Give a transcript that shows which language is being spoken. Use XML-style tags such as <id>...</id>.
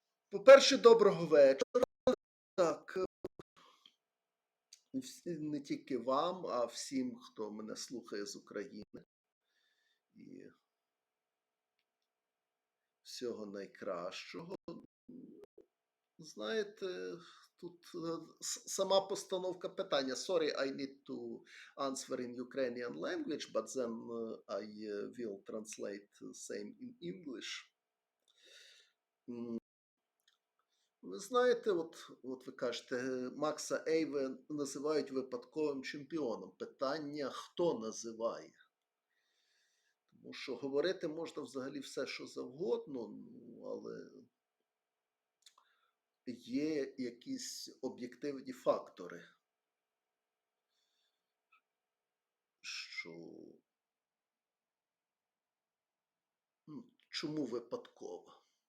<uk>По-перше, доброго вечора. Так, не тільки вам, а всім, хто мене слухає з України. І всього найкращого. Знаєте, тут сама постановка питання.</uk> <en>Sorry, I need to answer in Ukrainian language, but then I will translate same in English.</en> <uk>Ви знаєте, от ви кажете, Макса Ейве називають випадковим чемпіоном. Питання, хто називає? Тому що говорити можна взагалі все, що завгодно, але є якісь об'єктивні фактори, що чому випадково?</uk>